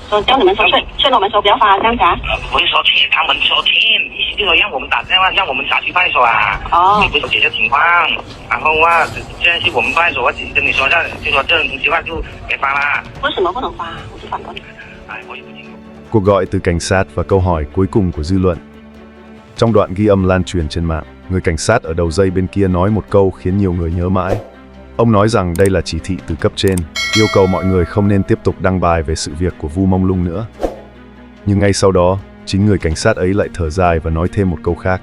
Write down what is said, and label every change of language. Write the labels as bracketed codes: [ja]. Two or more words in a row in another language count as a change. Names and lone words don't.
[zh] 说叫你们说劝我们说不要发这样子啊？不是说劝他们说劝，意思就是说让我们打电话，让我们辖区派出所啊。哦。你不是解决情况，然后啊，现在是我们派出所，我只跟你说，就说这种情况就别发啦。为什么不能发？我就反驳你。我也不清楚。 [vi] Cuộc gọi từ cảnh sát và câu hỏi cuối cùng của dư luận. Trong đoạn ghi âm lan truyền trên mạng, người cảnh sát ở đầu dây bên kia nói một câu khiến nhiều người nhớ mãi. Ông nói rằng đây là chỉ thị từ cấp trên, yêu cầu mọi người không nên tiếp tục đăng bài về sự việc của Vu Mông Lung nữa. Nhưng ngay sau đó, chính người cảnh sát ấy lại thở dài và nói thêm một câu khác.